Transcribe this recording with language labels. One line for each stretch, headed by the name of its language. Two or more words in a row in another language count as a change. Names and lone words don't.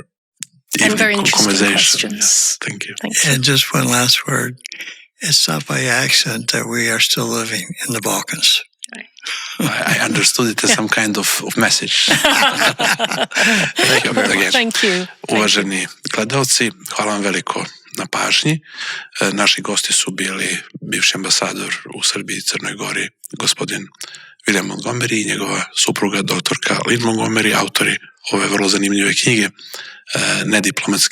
English: very interesting conversation. Questions. Yes, thank you. And just one last word. It's not by accident that we are still living in the Balkans. I understood it as some kind of message. Thank you again. Thank you.
Serbian: Uvaženi gledalci, hvala vam veliko na pažnji. Naši gosti su bili bivši ambasador u Srbiji i Crnoj Gori, gospodin Vilijam Montgomeri i njegova supruga, doktorka Lynn Montgomeri, autori ove vrlo zanimljive knjige Nediplomatski životi.